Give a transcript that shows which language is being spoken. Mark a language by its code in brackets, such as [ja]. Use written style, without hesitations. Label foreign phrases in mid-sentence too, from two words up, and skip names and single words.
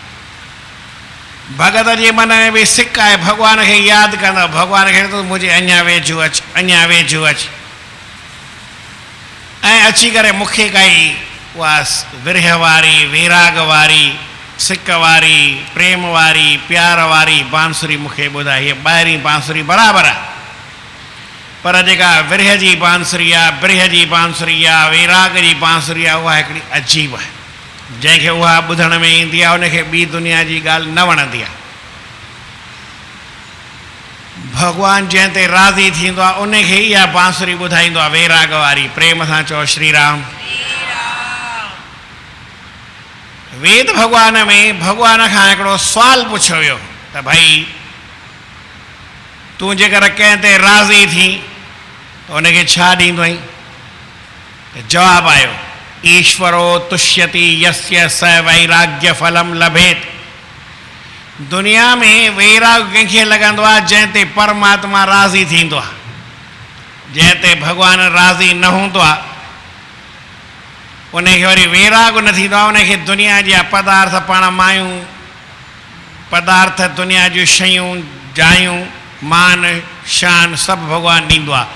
[sd] भगत जे मन में बि सिक आहे, भॻवान खे यादि कंदो, भॻवान खे तो मुंहिंजे अञा वेझो अचु, अञा वेझो अचु, ऐं अची करे मूंखे काई उहा विरह वारी, वैराग वारी, सिक वारी, प्रेम वारी, प्यार वारी बांसुरी मूंखे ॿुधाए। हीअ ॿाहिरीं बांसुरी बराबरि आहे, पर जेका विरह जी बांसुरी आहे, बिरह जी बांसुरी आहे, वैराग जी बांसुरी आहे, उहा हिकिड़ी अजीब आहे। जंहिंखे उहा ॿुधण में ईंदी आहे उनखे ॿी दुनिया जी ॻाल्हि न वणंदी आहे। भॻवानु जंहिं ते राज़ी थींदो आहे उनखे इहा बांसुरी ॿुधाईंदो आहे, वैराग वारी। प्रेम सां चओ श्री राम। वेद भॻवान में भॻवान खां हिकिड़ो सुवालु पुछियो वियो त भई तूं जेकर कंहिं ते राज़ी थी त उनखे छा ॾींदो आहीं? जवाबु आयो, [sa] ईश्वरो तुष्यति यस्य स वैराग्य फलम लभेत। [sd] दुनिया में वैराग कंहिंखे लॻंदो आहे जंहिं ते परमात्मा राज़ी थींदो आहे। जंहिं ते भॻवानु राज़ी न हूंदो आहे उनखे वरी वैराग न थींदो आहे। उनखे दुनिया जा पदार्थ, पाण मायूं पदार्थ, दुनिया जूं शयूं, जायूं, मान शान सभु भॻवानु ॾींदो आहे।